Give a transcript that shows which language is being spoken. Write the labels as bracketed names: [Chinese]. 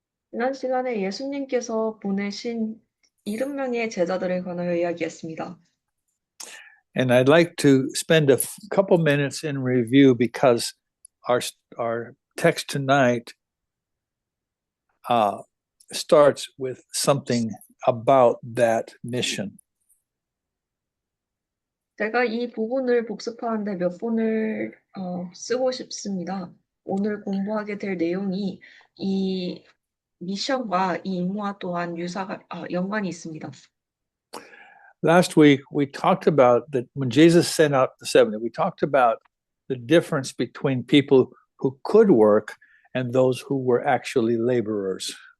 [Korean] 지난 시간에 예수님께서 보내신 70명의 제자들에 관하여 이야기했습니다. [English] And I'd like to spend a couple minutes in review because our text tonight starts with something about that mission. [Korean] 제가 이 부분을 복습하는데 몇 번을 쓰고 싶습니다. 오늘 공부하게 될 내용이 이 미션과 이 임무와 또한 연관이 있습니다. [English] Last week, we talked about that when Jesus sent out the 70, we talked about the difference between people who could work and those who were actually laborers.